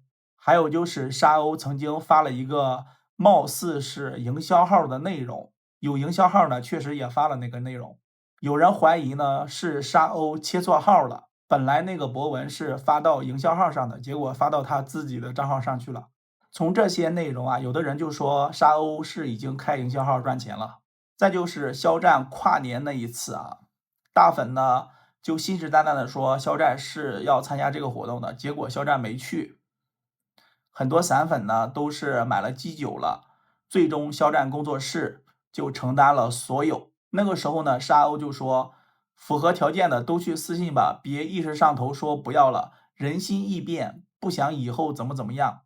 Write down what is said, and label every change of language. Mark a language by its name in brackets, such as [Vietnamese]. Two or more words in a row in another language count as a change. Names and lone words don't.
[Chinese] 還有就是沙鷗曾經發了一個貌似是營銷號的內容，有營銷號呢確實也發了那個內容，有人懷疑呢是沙鷗切錯號了，本來那個博文是發到營銷號上的，結果發到他自己的賬號上去了。從這些內容啊，有的人就說沙鷗是已經開營銷號賺錢了。再就是肖戰跨年那一次啊，大粉呢就信誓旦旦的說肖战是要参加这个活动的，結果肖戰沒去。很多散粉呢都是買了機酒了，最終肖戰工作室就承擔了所有。那個時候呢，沙鷗就說符合條件的都去私信吧，別一時上頭說不要了，人心易變，不想以後怎麼樣。